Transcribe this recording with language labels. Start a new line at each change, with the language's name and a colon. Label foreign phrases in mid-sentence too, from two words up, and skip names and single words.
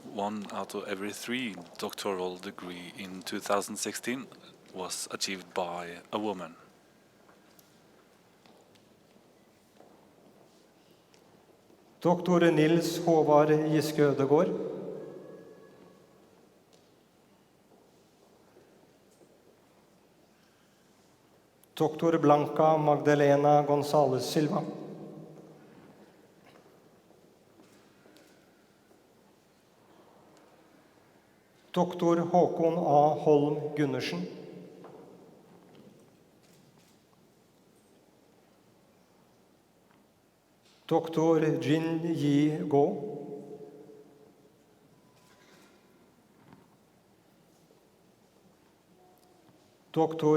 English: 1 out of every 3 doctoral degree in 2016 was achieved by a woman. Dr. Nils Håvard Giske Ødegård, Dr. Blanca Magdalena González Silva, Dr. Håkon A. Holm Gundersen, Dr. Jin Yi Go, Dr.